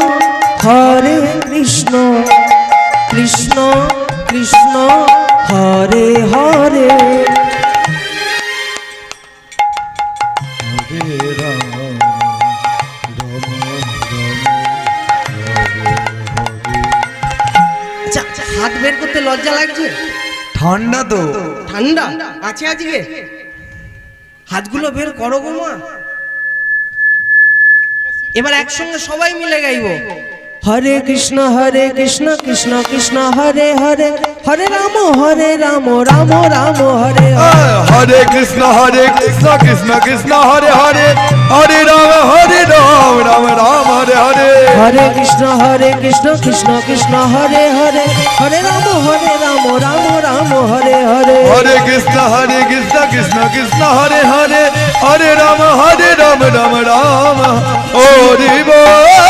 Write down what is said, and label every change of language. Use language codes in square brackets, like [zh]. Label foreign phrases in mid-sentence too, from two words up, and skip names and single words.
[sa] কৃষ্ণ কৃষ্ণ হরে হরে। हरे राम राम राम [bn] আচ্ছা, হাত বের করতে লজ্জা লাগছে? ঠান্ডা তো ঠান্ডা আছে আজকে? হাতগুলো বের করো গো মা। এবার একসঙ্গে সবাই মিলে গাইবো [sa] হরে কৃষ্ণ কৃষ্ণ কৃষ্ণ হরে হরে, হরে রাম রাম রাম হরে হরে। हरे कृष्ण कृष्ण कृष्ण हरे हरे हरे राम राम राम हरे हरे हरे कृष्ण कृष्ण कृष्ण हरे हरे, हरे राम राम राम हरे हरे। हरे कृष्ण कृष्ण कृष्ण हरे हरे हरे राम राम राम हरि बोल